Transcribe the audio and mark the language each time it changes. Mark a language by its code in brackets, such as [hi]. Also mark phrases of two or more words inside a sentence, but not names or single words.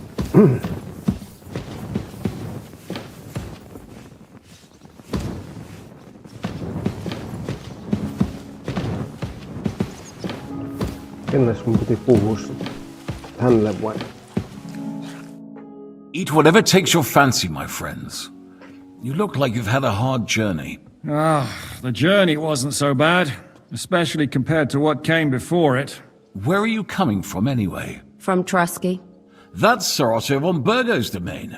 [fi] Kennes mun piti puhua hänelle vai? [en] Eat whatever takes your fancy, my friends. You look like you've had a hard journey. The journey wasn't so bad, especially compared to what came before it. Where are you coming from, anyway? From Trosky. That's Sir Otto von Burgo's domain.